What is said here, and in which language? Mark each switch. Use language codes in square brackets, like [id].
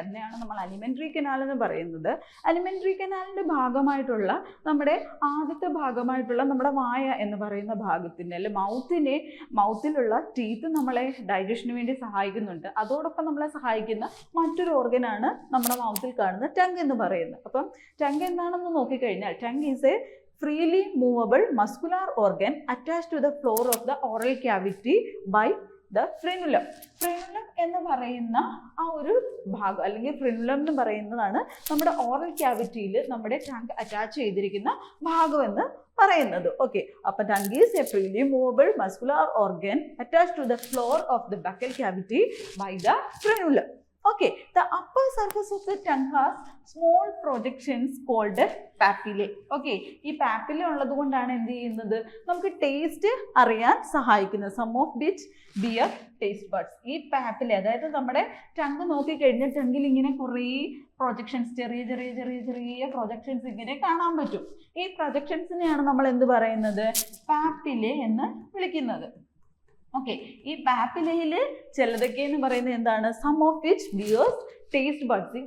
[ml] അതിനെയാണ് നമ്മൾ alimentary canal എന്ന് പറയുന്നത്. അലിമെൻ്ററി കനാലിൻ്റെ ഭാഗമായിട്ടുള്ള നമ്മുടെ ആദ്യത്തെ ഭാഗമായിട്ടുള്ള നമ്മുടെ വായ എന്ന് പറയുന്ന ഭാഗത്തിൻ്റെ അല്ലെ മൗത്തിലുള്ള ടീത്ത് നമ്മളെ ഡൈജഷന് വേണ്ടി സഹായിക്കുന്നുണ്ട്. അതോടൊപ്പം നമ്മളെ സഹായിക്കുന്ന മറ്റൊരു ഓർഗനാണ് നമ്മുടെ മൗത്തിൽ കാണുന്ന ടങ് എന്ന് പറയുന്നത്. അപ്പം ടങ് എന്താണെന്ന് നോക്കിക്കഴിഞ്ഞാൽ [en] Tongue is a freely movable muscular organ attached to the floor of the oral cavity by the frenulum. [ml] Frenulum എന്ന് പറയുന്ന ആ ഒരു ഭാഗം അല്ലെങ്കിൽ ഫ്രെനുലം എന്ന് പറയുന്നതാണ് നമ്മുടെ ഓറൽ ക്യാവിറ്റിയിൽ നമ്മുടെ ടങ് അറ്റാച്ച് ചെയ്തിരിക്കുന്ന ഭാഗം എന്ന് പറയുന്നത്. [en] Okay, അപ്പോൾ tongue is a freely movable muscular organ attached to the floor of the buccal cavity by the frenulum. Okay, the upper surface of the tongue has small projections called papillae. [ml] Okay, ഈ papillae ഉള്ളത് കൊണ്ടാണ് എന്ത് ചെയ്യുന്നത്, നമുക്ക് taste അറിയാൻ സഹായിക്കുന്നത്. [en] Some of which bear taste buds. [ml] ഈ papillae, അതായത് നമ്മുടെ ടങ് നോക്കി കഴിഞ്ഞാൽ ടങ്ങിൽ ഇങ്ങനെ കുറേ പ്രൊജക്ഷൻസ്, ചെറിയ ചെറിയ ചെറിയ ചെറിയ പ്രൊജക്ഷൻസ് ഇങ്ങനെ കാണാൻ പറ്റും. ഈ പ്രൊജക്ഷൻസിനെയാണ് നമ്മൾ എന്ത് പറയുന്നത്, papillae എന്ന് വിളിക്കുന്നത്. ഓക്കെ, ഈ പാപ്പിലയിൽ ചിലതൊക്കെ എന്ന് പറയുന്നത് എന്താണ്, [en] Some of which bears taste buds.